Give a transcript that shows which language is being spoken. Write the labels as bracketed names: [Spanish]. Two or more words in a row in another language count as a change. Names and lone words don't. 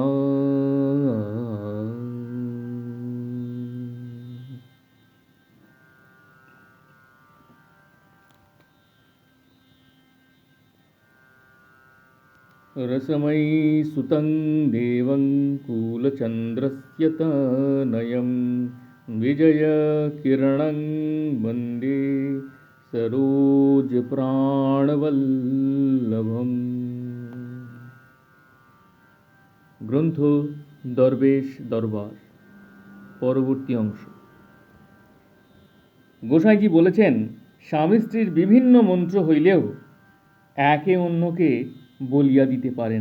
[Sanskrit] रसमयी सुतं देवं कुलचन्द्रस्य तनयं विजयकिरणं वन्दे सरोजप्राणवल्लभम्। [Bangla] গ্রন্থ দরবেশ দরবার, পরবর্তী অংশ। গোসাইজি বলেছেন, স্বামী স্ত্রীর বিভিন্ন মন্ত্র হইলেও একে অন্যকে বলিয়া দিতে পারেন।